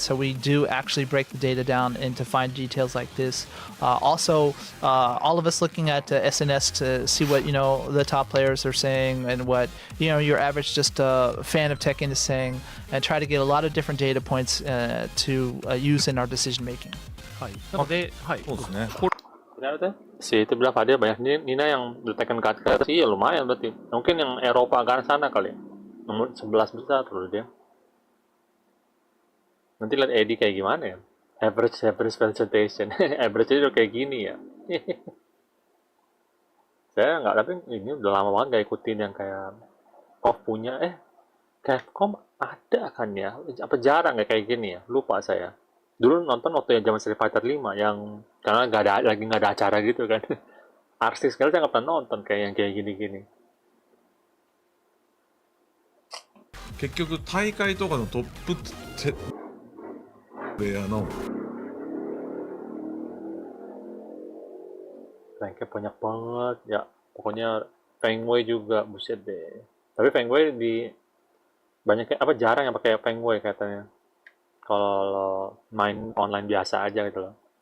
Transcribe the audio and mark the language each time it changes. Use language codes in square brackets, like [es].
[en] So we do actually break the data down into fine details like this. Also, all of us looking at SNS to see what the top players are saying and what your average just fan of Tekken is saying, and try to get a lot of different data points to use in our decision making. [ja] はい、なので、はい、そうですね [id] Kenapa tuh? Si itu bilang Fadil banyak Nina yang Tekken God ke atas. Iya lumayan berarti. Mungkin yang Eropa agak sana kali ya. Nomor 11 besar terus dia. Nanti lihat Eddy kayak gimana ya. [en] Average presentation. [id] Average udah kayak gini ya. Saya nggak, tapi ini udah lama banget nggak ikutin yang kayak punya Capcom ada kan ya? Apa jarang ya kayak gini ya? Lupa saya. Dulu nonton waktu yang zaman Street Fighter 5 yang karena lagi nggak ada acara gitu kan. Artis sekali saya nggak pernah nonton kayak yang kayak gini-gini. [ja] 結局大会とかのトッププレイヤーの [id] Ranknya banyak banget ya. Pokoknya Feng Wei juga, buset deh. Tapi Feng Wei banyak apa jarang yang pakai Feng Wei katanya. Kalau main online biasa aja gitu loh.